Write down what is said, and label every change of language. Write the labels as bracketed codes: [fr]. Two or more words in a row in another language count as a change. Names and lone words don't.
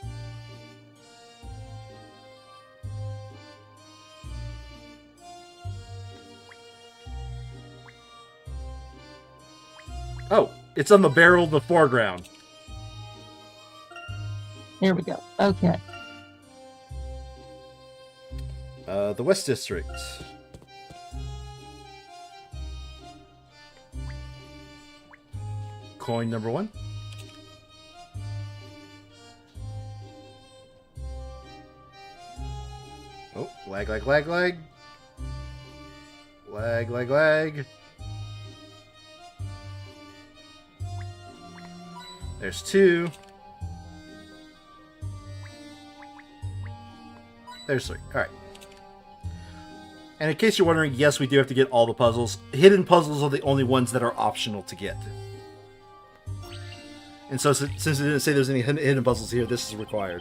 [en] Oh, it's on the barrel in the foreground. There we go. Okay. The West District. Coin number 1. Oh, lag, lag, lag, lag. Lag, lag, lag. There's 2. There's 3. Alright. And in case you're wondering, yes, we do have to get all the puzzles. Hidden puzzles are the only ones that are optional to get. And so, since it didn't say there's any hidden puzzles here, this is required.